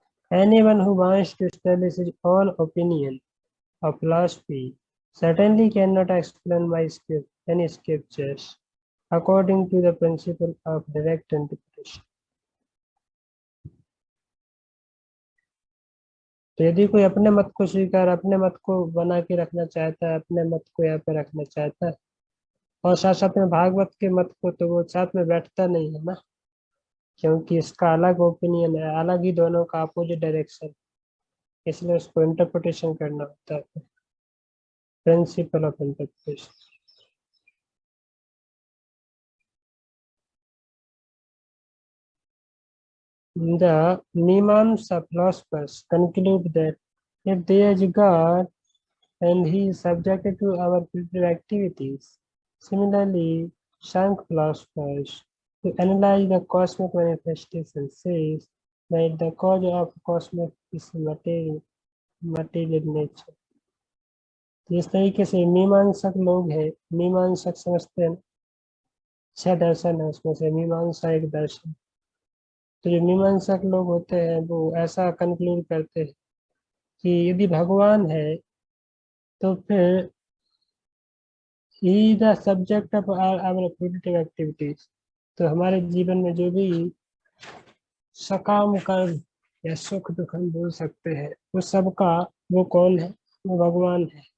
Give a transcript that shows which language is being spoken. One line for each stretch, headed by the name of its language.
English: Anyone who wants to establish his own opinion of philosophy certainly cannot explain any scriptures according to the principle of direct interpretation.
Hindi: तो यदि कोई अपने मत को स्वीकार, अपने मत को बना के रखना चाहता है, अपने मत को यहाँ पे रखना चाहता है, और साथ साथ में भागवत के मत को, तो वो साथ में बैठता नहीं है ना, क्योंकि इसका अलग ओपिनियन है, अलग ही दोनों का अपोजिट डायरेक्शन, इसलिए उसको इंटरप्रिटेशन करना होता है, principle of interpretation.
English: The Mimamsa philosophers conclude that if there is a God and he is subjected to our predictive activities, similarly, Sankhya philosophers, to analyze the cosmic manifestation, says that the cause of cosmos is material nature.
Hindi: इस तरीके से मीमांसक लोग हैं, मीमांसक समझते हैं 6 दर्शन है, उसमें से मीमांसा एक दर्शन। तो जो मीमांसक लोग होते हैं वो ऐसा कंक्लूड करते हैं कि यदि भगवान है तो फिर
English: ही the subject of our productive activities,
Hindi: तो हमारे जीवन में जो भी सकाम कर्म या सुख दुख हम बोल सकते हैं, वो सबका वो कौन है, वो भगवान है।